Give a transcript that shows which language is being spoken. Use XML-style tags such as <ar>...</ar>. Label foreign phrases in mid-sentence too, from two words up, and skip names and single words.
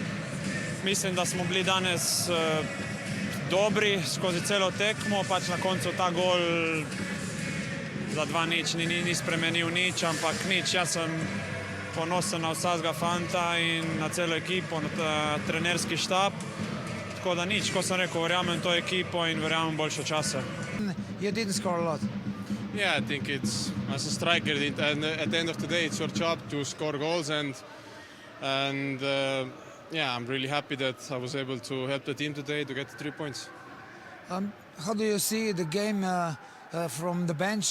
<sl>Mislim, da smo bili danes dobri skozi celo tekmo, pač na koncu ta gol za 2-0 ni spremenil nič, ampak nič. Jaz sem ponosen na vsakega fanta in na celo ekipo, na trenerski štab. Tako da nič, ko sem rekel, verjamem to ekipo in verjamem boljše čase.</sl> <en>You didn't score a lot. Yeah, I think it's, as a striker, and at the end of the day, it's your job to score goals, and yeah, I'm really happy that I was able to help the team today to get the 3 points. How do you see the game from the bench?</en>